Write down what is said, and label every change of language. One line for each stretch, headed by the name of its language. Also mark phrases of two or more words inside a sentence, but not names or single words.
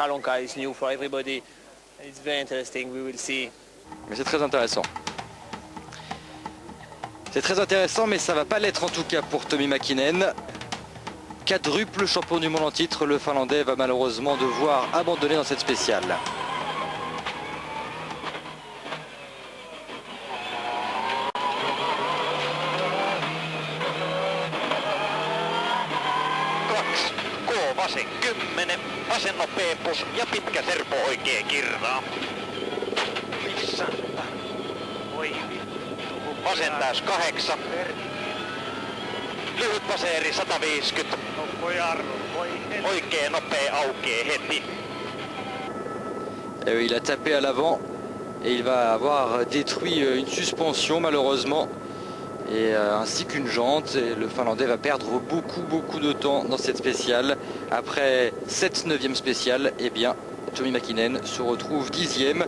French: Mais c'est très intéressant. C'est très intéressant, mais ça va pas l'être en tout cas pour Tommi Mäkinen. Quadruple champion du monde en titre, le Finlandais va malheureusement devoir abandonner dans cette spéciale.
Finnish: Vasen 10, vasen nopea pus ja pitkä serpo oikee kirraa. Vasen täys 8. Lyhyt vaseeri 150. Oikee nopea aukee heti.
French: Il a tapé à l'avant et il va avoir détruit une suspension malheureusement. Et ainsi qu'une jante, et le Finlandais va perdre beaucoup de temps dans cette spéciale. Après cette 9e spéciale, eh bien Tommy Mäkinen se retrouve 10e.